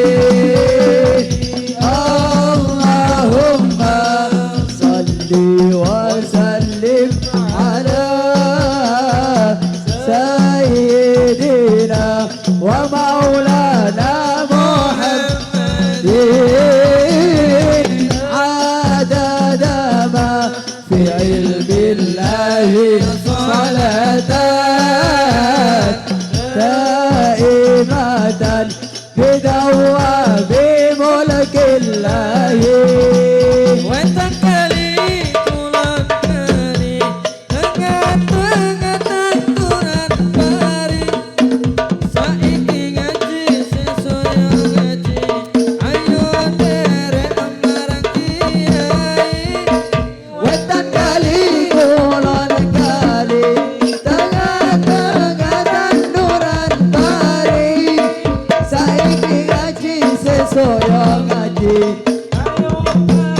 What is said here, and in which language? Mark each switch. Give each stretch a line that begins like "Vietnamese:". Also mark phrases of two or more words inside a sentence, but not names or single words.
Arabic: اللهم صل وسلم على سيدنا ومولانا محمد عدد ما في علم الله صلاة دائمة بدوام ملك الله وتكلي تلقاني tengah-tengah
Javanese: tanduran pari saiki ngaji sesuai ngaji ayo derek marang kiai wetan kali kulon kali tengah-tengah tanduran pari saiki ngaji sesuai ngaji ayo